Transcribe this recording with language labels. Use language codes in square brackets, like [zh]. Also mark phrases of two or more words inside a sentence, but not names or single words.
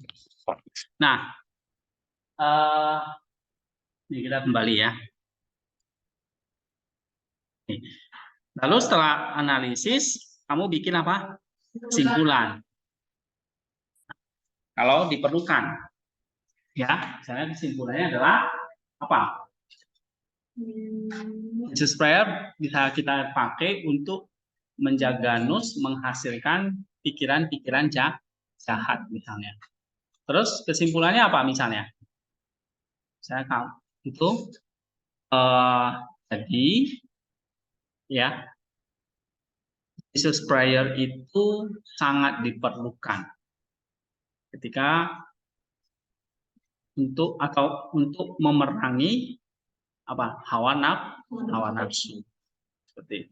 [id] Nah, ini kita kembali ya. Lalu setelah analisis, kamu bikin apa? Kesimpulan. Kalau diperlukan, ya, misalnya kesimpulannya adalah apa? [en] Jesus prayer [id] bisa kita pakai untuk menjaga nus menghasilkan pikiran-pikiran jahat misalnya. Terus kesimpulannya apa misalnya? Saya tahu itu jadi ya [en] Jesus prayer [id] itu sangat diperlukan ketika untuk memerangi apa hawa nafsu seperti itu.